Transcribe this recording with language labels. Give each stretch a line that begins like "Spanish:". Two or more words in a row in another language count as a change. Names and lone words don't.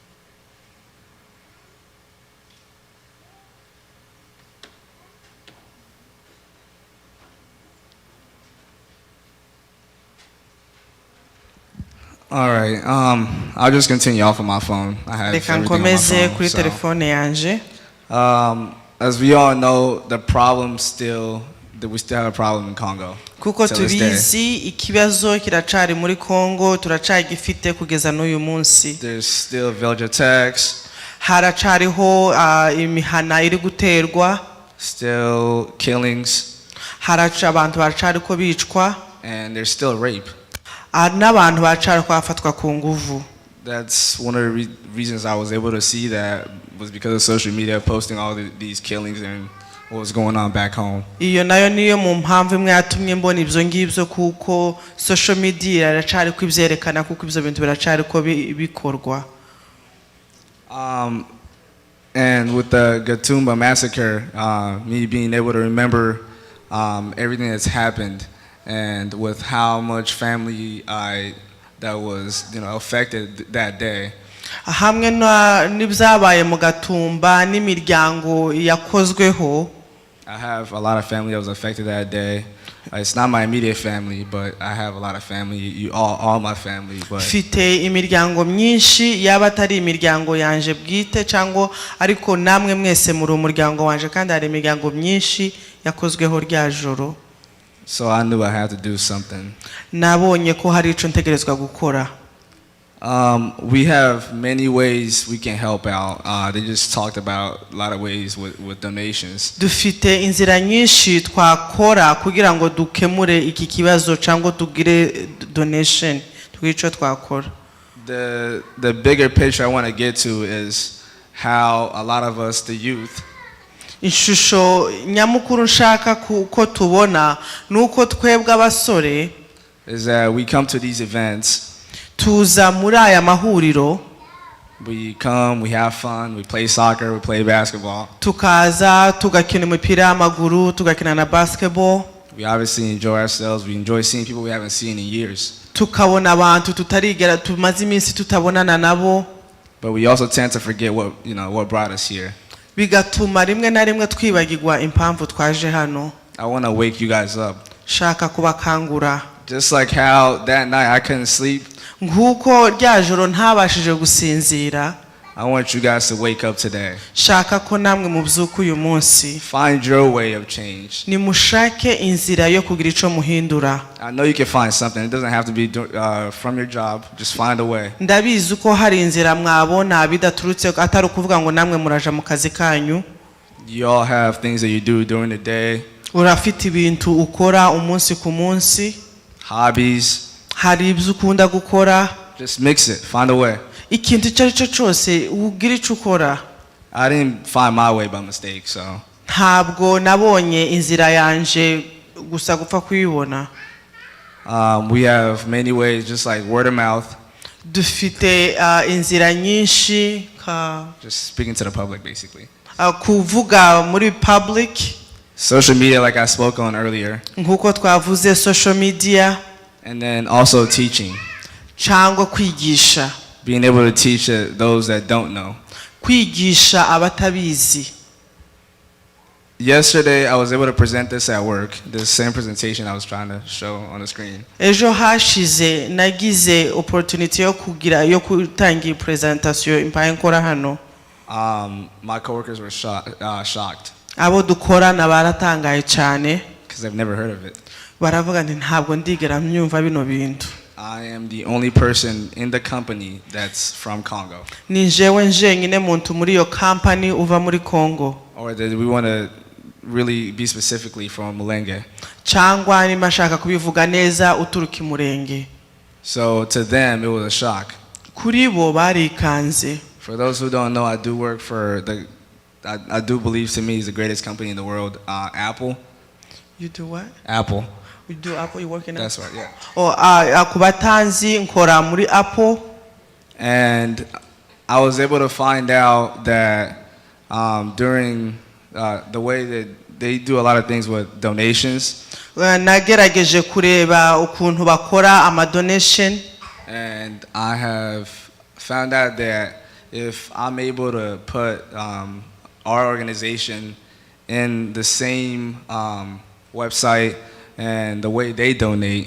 English: All right. I'll just continue off of my phone. I have everything on my phone. So, as we all know, we still have a problem in Congo.
Kinyarwanda: Kuko tubizi ikibazo kiracari muri Congo turacagifite kugeza n'uyu munsi.
English: There's still village attacks.
Kinyarwanda: Haracariho imihana iri guterwa.
English: Still killings.
Kinyarwanda: Haraca abantu baracariko bicwa.
English: And there's still rape.
Kinyarwanda: N'abantu baracariko bafatwa ku nguvu.
English: That's one of the reasons I was able to see that was because of social media posting all these killings and what was going on back home.
Kinyarwanda: Iyo nayo niyo mu mpamvu imwe yatumye mbona ibyo ngibyo kuko
English: social media
Kinyarwanda: iracariko ibyerekana kuko ibyo bintu biracariko bikorwa.
English: And with the Gatumba massacre, me being able to remember everything that's happened and with how much family that was, affected that day.
Kinyarwanda: hamwe n'ibyabaye mu Gatumba n'imiryango yakozweho.
English: I have a lot of family that was affected that day. It's not my immediate family, but I have a lot of family. You all my family. But
Kinyarwanda: Mfite imiryango myinshi yaba atari imiryango yanje bwite cyangwa ariko namwe mwese muri umuryango wanje kandi hari imiryango myinshi yakozweho rya joro.
English: so I knew I had to do something.
Kinyarwanda: Nabonye ko hari ico ntegerezwa gukora.
English: We have many ways we can help out. They just talked about a lot of ways with donations.
Kinyarwanda: Dufite inzira nyinshi twakora kugira ngo dukemure iki kibazo cyangwa tugire donation twico twakora.
English: The bigger picture I want to get to is how a lot of us, the youth,
Kinyarwanda: ishusho nyamukuru nshaka ko tubona nuko twebwe abasore
English: is that we come to these events.
Kinyarwanda: Tuza muri aya mahuriro.
English: We come, we have fun, we play soccer, we play basketball.
Kinyarwanda: Tukaza tugakina umupira w'amaguru, tugakina na basketball.
English: We obviously enjoy ourselves. We enjoy seeing people we haven't seen in years.
Kinyarwanda: Tukabona abantu tutarigera tumaze iminsi tutabonana nabo.
English: But we also tend to forget what brought us here.
Kinyarwanda: Bigatuma rimwe na rimwe twibagirwa impamvu twaje hano.
English: I want to wake you guys up.
Kinyarwanda: Shaka kubakangura.
English: Just like how that night I couldn't sleep.
Kinyarwanda: Nguko rya joro ntabashije gusinzira.
English: I want you guys to wake up today.
Kinyarwanda: Shaka ko namwe mubyuka uyu munsi.
English: Find your way of change.
Kinyarwanda: Nimushake inzira yo kugira ico muhindura.
English: I know you can find something. It doesn't have to be from your job. Just find a way.
Kinyarwanda: Ndabizi uko hari inzira mwabona bidaturutse atari ukuvuga ngo namwe muraja mu kazi kanyu.
English: You all have things that you do during the day.
Kinyarwanda: Urafite ibintu ukora umunsi ku munsi.
English: Hobbies.
Kinyarwanda: Hari ibyo ukunda gukora.
English: Just mix it. Find a way.
Kinyarwanda: Ikintu icyo ari cyo cyose ugira icyo ukora.
English: I didn't find my way by mistake, so.
Kinyarwanda: Ntabwo nabonye inzira yanje gusa gupfa kuyibona.
English: We have many ways, just like word of mouth.
Kinyarwanda: Dufite inzira nyinshi
English: just speaking to the public, basically.
Kinyarwanda: Kuvuga muri public.
English: Social media, like I spoke on earlier.
Kinyarwanda: Nkuko twavuze
English: social media. And then also teaching.
Kinyarwanda: Cyangwa kwigisha.
English: Being able to teach those that don't know.
Kinyarwanda: Kwigisha abatabizi.
English: Yesterday I was able to present this at work, the same presentation I was trying to show on the screen.
Kinyarwanda: Ejo hashize nagize opportunity yo kutangira presentation impaye nkora hano.
English: My coworkers were shocked.
Kinyarwanda: Abo dukorana baratangaye cyane.
English: Because they've never heard of it.
Kinyarwanda: Baravuga nti ntabwo ndigera myumva bino bintu.
English: I am the only person in the company that's from Congo.
Kinyarwanda: Ni jewe njenyine muntu muri yo company uva muri Congo.
English: Or that we want to really be specifically from Mulenge.
Kinyarwanda: Cyangwa ni mashaka kubivuga neza uturuka imurenge.
English: So to them it was a shock.
Kinyarwanda: Kuri bo barikanze.
English: For those who don't know, I do work for I do believe to me is the greatest company in the world, Apple. You do what? Apple. You do Apple, you work in Apple? That's right, yeah.
Kinyarwanda: Kubatanzi nkora muri Apple.
English: And I was able to find out that during the way that they do a lot of things with donations.
Kinyarwanda: Nagerageje kureba ukuntu bakora ama donation.
English: And I have found out that if I'm able to put our organization in the same website and the way they donate.